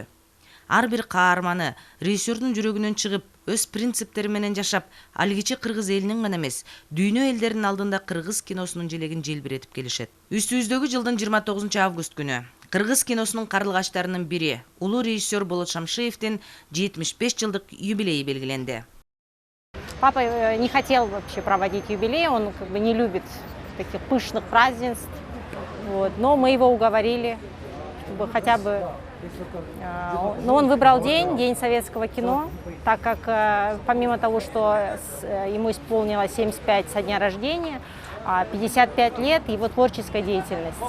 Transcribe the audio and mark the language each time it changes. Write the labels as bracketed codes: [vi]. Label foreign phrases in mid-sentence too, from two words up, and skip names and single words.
[ky] Ар бир каарманы режиссердун жүрөгүнөн чыгып, өз принциптери менен жашап, алгичи кыргыз элинин гана эмес, дүйнө элдеринин алдында кыргыз киносунун желегин желбиретип келишет. Үстүбүздөгү жылдын 29 август күнү кыргыз киносунун карлыгачтарынын бири, улуу режиссер Болот Шамшиевдин 75 жылдык юбилейи белгиленди. [ru] Папа не хотел вообще проводить юбилей, он как бы не любит таких пышных празднеств. Вот. Но мы его уговорили, чтобы хотя бы... Но он выбрал день советского кино, так как помимо того, что ему исполнилось 75 со дня рождения, 55 лет его творческой деятельности.